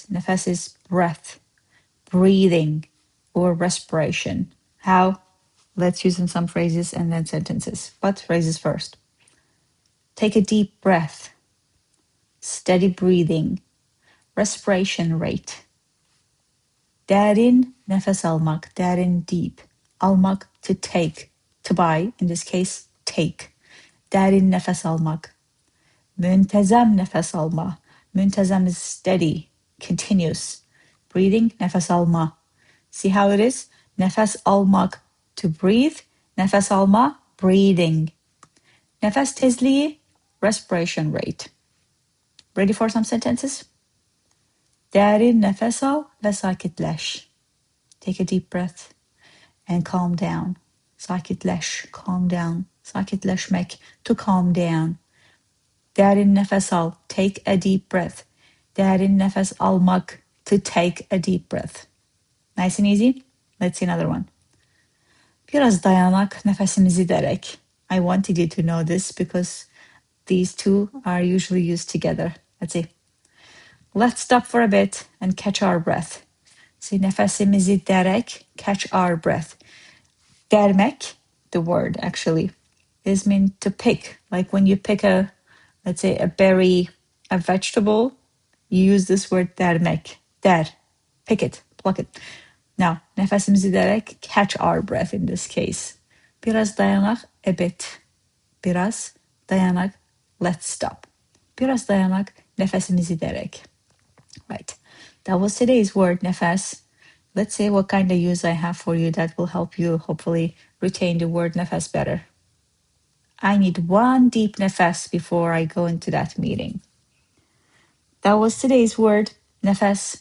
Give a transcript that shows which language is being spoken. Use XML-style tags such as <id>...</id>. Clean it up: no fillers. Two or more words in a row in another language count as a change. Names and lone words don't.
<en>Nəfəs is breath, breathing, or respiration. How? Let's use in some phrases and then sentences. But phrases first. Take a deep breath. Steady breathing. Respiration rate.</en> <az>Dərin nəfəs almaq. Dərin, deep. Almaq,</az> <en>to take. To buy, in this case, take.</en> <az>Dərin nəfəs almaq. Müntəzəm nəfəs alma.</az> <en>Müntəzəm is steady, continuous. Breathing,</en> <az>nəfəs alma.</az> <en>See how it is?</en> <az>Nəfəs almaq,</az> <en>to breathe.</en> <az>Nəfəs alma, breathing. Nəfəs tezliyi,</az> <en>respiration rate. Ready for some sentences?</en> <az>Dərin nəfəs al və sakitləş.</az> <en>Take a deep breath and calm down. Sakitləş, calm down. Sakitləşmək, to calm down.</en> <az>Dərin nəfəs al,</az> <en>take a deep breath.</en> <az>Dərin nəfəs almaq,</az> <en>to take a deep breath. Nice and easy? Let's see another one.</en> <az>Biraz dayanak, nəfəsimizi dərək.</az> <en>I wanted you to know this because these two are usually used together. Let's see. Let's stop for a bit and catch our breath. See,</en> <az>nəfəsimizi dərək,</az> <en>catch our breath. Dərmək, the word actually, is meant to pick. Like when you pick a, let's say, a berry, a vegetable, you use this word dərmək. Dər, pick it, pluck it. Now,</en> <az>nəfəsimizi dərək,</az> <en>catch our breath in this case.</en> <az>Biraz dayanaq,</az> <en>a bit.</en> <az>Biraz dayanaq,</az> <en>let's stop.</en> <az>Biraz dayanaq, nəfəsimizi dərək.</az> <en>Right, that was today's word, nəfəs. Let's see what kind of use I have for you that will help you hopefully retain the word nəfəs better. I need one deep nəfəs before I go into that meeting. That was today's word, nəfəs.</en>